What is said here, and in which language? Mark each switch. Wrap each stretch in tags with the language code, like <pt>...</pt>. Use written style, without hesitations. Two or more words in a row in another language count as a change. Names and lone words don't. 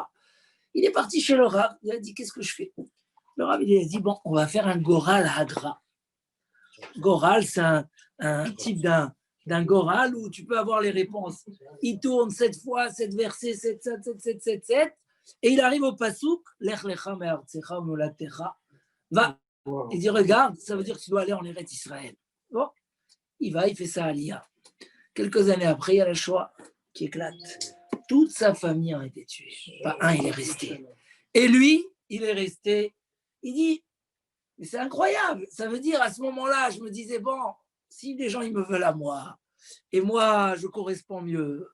<fr>Il est parti chez le Rav, il a dit qu'est-ce que je fais? Le Rav, il a dit bon, on va faire un Goral Hagra. Goral, c'est un type d'un Goral où tu peux avoir les réponses. Il tourne 7 fois, 7 versets, 7, 7, 7, 7, 7, 7, et il arrive au Pasouk,</fr> <he>לך לך מארצך וממולדתך.</he> <fr>Va. Il dit regarde, ça veut dire que tu dois aller en Eretz Israël. Bon, il va, il fait ça à l'IA. Quelques années après, il y a la Shoah qui éclate. Toute sa famille a été tuée. Pas un, il est resté. Et lui, il est resté. Il dit, mais c'est incroyable. Ça veut dire, à ce moment-là, je me disais, bon, si les gens, ils me veulent à moi, et moi, je corresponds mieux.</fr>